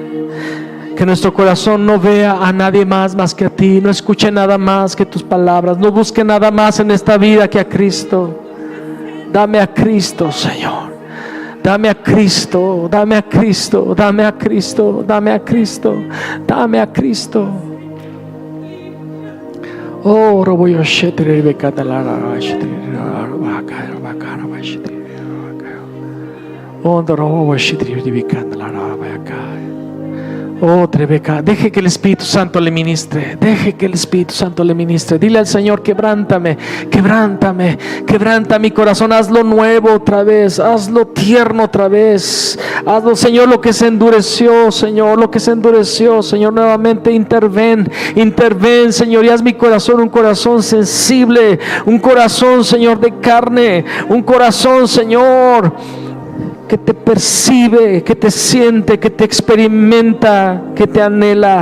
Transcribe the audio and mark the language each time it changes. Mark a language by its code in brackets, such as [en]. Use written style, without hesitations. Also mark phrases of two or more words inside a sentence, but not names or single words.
[es] Que nuestro corazón no vea a nadie más que a ti. No escuche nada más que tus palabras. No busque nada más en esta vida que a Cristo. Dame a Cristo, Señor. Dame a Cristo. Dame a Cristo. Dame a Cristo. Dame a Cristo. Dame a Cristo. Oh, roboyo shetre bekatalara shetre bakara shetre. Oh, roboyo shetre bekatalara bakara. Oh, Trebeca, deje que el Espíritu Santo le ministre. Deje que el Espíritu Santo le ministre. Dile al Señor: quebrántame, quebrántame, quebranta mi corazón. Hazlo nuevo otra vez, hazlo tierno otra vez. Hazlo, Señor, lo que se endureció, Señor, lo que se endureció, Señor, nuevamente interven, interven, Señor, y haz mi corazón un corazón sensible, un corazón, Señor, de carne, un corazón, Señor, que te percibe, que te siente, que te experimenta, que te anhela.